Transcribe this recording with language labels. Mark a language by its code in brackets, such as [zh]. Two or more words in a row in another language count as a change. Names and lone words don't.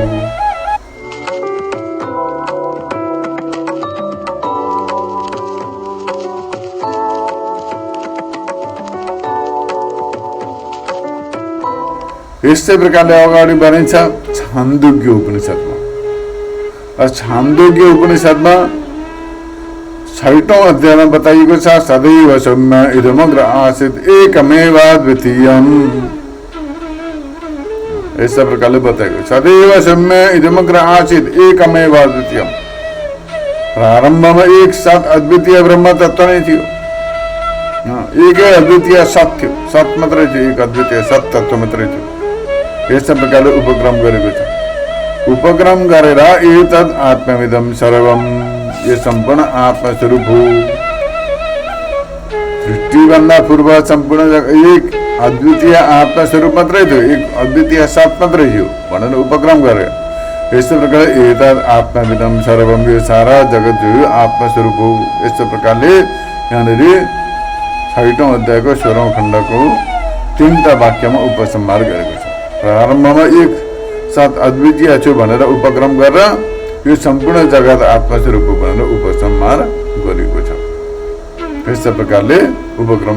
[ne] यस्तै प्रकारले अगाडि बढिन्छ छान्दोग्य उपनिषदमा। छान्दोग्य उपनिषदमा 6औं अध्यायमा बताइएको छ [sa] सदैव सौम्य इदमग्र आसीत् एकमेवाद्वितीयम् [ne] यस प्रकारले बताएको [sa] सदैव सौम्य इदमग्र आसीत् एकमेव अद्वितीय [ne] प्रारम्भमा एक साथ अद्वितीय ब्रह्म तत्व नै थियो एकै अद्वितीय सत थियो सत मात्रै थियो एक अद्वितीय सत तत्व मात्रै थियो यस प्रकारले उपक्रम गरेको छ उपक्रम गरेर [sa] एतद् आत्मविदं सर्वम [ne] यो सम्पूर्ण आत्मस्वरूप हो सृष्टिभन्दा पूर्व सम्पूर्ण एक अद्वितीय आत्मस्वरूप मात्रै थियो एक अद्वितीय सत मात्रै थियो भनेर उपक्रम गरे यस प्रकारले [sa] एतद् आत्मविदं सर्वम [ne] यो सारा जगत जो आत्मस्वरूप हो यस प्रकारले यहाँनिर 6औं अध्यायको 16औं खण्डको 3 वाक्यमा उपसंहार गरेको छ प्रारम्भमा एक साथ अद्वितीय छु भनेर उपक्रम गरेर यो सम्पूर्ण जगत आत्मस्वरूप भनेर उपसंहार गरेको छ यस प्रकारले उपक्रम